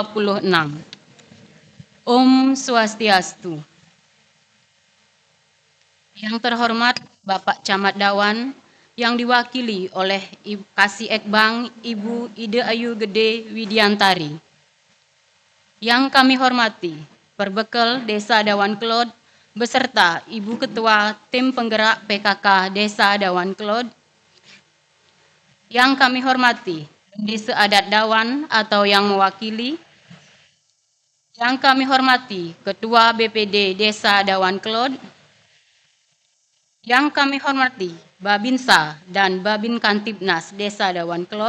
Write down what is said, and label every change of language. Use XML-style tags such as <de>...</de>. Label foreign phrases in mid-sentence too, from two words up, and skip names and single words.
<ban>Om Swastiastu.</ban> <id>Yang terhormat Bapak Camat Dawan, yang diwakili oleh Kasih Ekbang Ibu Ide Ayu Gede Widiantari. Yang kami hormati Perbekal Desa Dawan Kelot, beserta Ibu Ketua Tim Penggerak PKK Desa Dawan Kelot. Yang kami hormati Desa Adat Dawan atau yang mewakili. Yang kami hormati Ketua BPD Desa Dawan Kelot. Yang kami hormati Babinsa dan Babin Kantipnas Desa Dawan Kelot.</id>